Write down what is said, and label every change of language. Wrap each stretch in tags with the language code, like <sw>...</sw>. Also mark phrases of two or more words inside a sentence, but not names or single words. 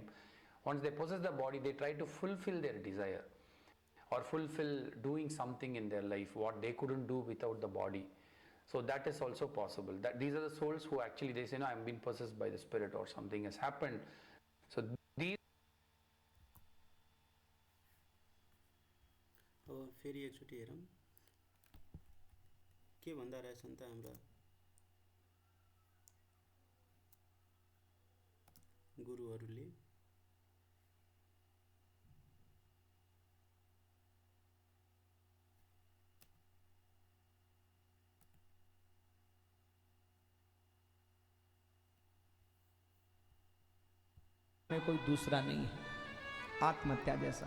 <en>Once they possess the body, they try to fulfill their desire, or fulfill doing something in their life what they couldn't do without the body. So that is also possible. That these are the souls who actually, they say, no, I'm being possessed by the spirit, or something has happened. So these</en> <ne>अब फेरि एकचोटि हेरौँ के भन्दा रहेछन् त हाम्रा गुरुहरूले।</ne> <hi>में कोई दूसरा नहीं है, आत्महत्या जैसा।</hi>